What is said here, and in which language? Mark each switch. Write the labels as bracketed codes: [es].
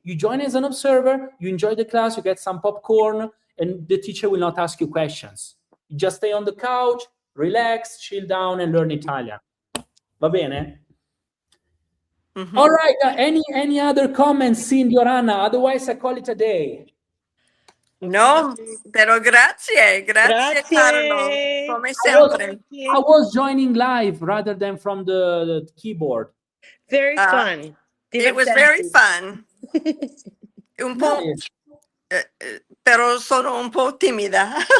[en] You join as an observer, you enjoy the class, you get some popcorn, and the teacher will not ask you questions. You just stay on the couch, relax, chill down, and learn Italian. [it] Va bene? [en] All right. Any other comments, Cindy or Anna? Otherwise, I call it a day. [it] No, però grazie Carlo, come sempre. [en] I was joining live rather than from the keyboard. Very fun. It was very fun. [it] Un po', però sono un po' timida.